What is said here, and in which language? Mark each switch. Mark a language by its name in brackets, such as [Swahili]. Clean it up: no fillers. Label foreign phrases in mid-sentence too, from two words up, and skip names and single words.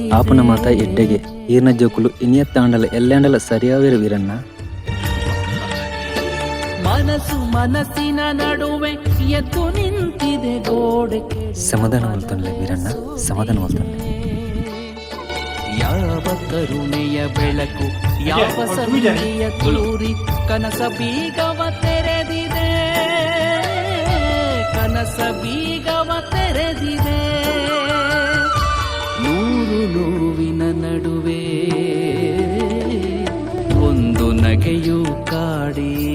[Tulu] ಆಪನ ಮಾತ ಎಡ್ಡೆಗೆ ಈರ್ನ ಜೋಕುಲು ಇನಿಯ ತಾಂಡಲ ಎಲ್ಲೆಂಡಲ ಸರಿಯಾವಿರು ವೀರಣ್ಣ. [Kannada] ಮನಸ್ಸು ಮನಸ್ಸಿನ ನಡುವೆ ಎದ್ದು ನಿಂತಿದೆ ಗೋಡೆ [Tulu] ಸಮಾಧಾನ ಮಲ್ತನ್ಲೆ ವೀರಣ್ಣ, ಸಮಾಧಾನ ಮಲ್ತನ್ಲೆ. [Kannada] ಯಾವ ಕರುಣೆಯ ಬೆಳಕು ಯಾವ ಸಂಧಿಯ ತೂರಿ ಕನಸ ಬೀಗವ ತೆರೆದಿದೆ, ಕನಸ ಬೀಗವ ತೆರೆದಿದೆ, ನೂರು ನೋವಿನ ನಡುವೆ ಒಂದು ನಗೆಯೂ ಕಾಡಿ.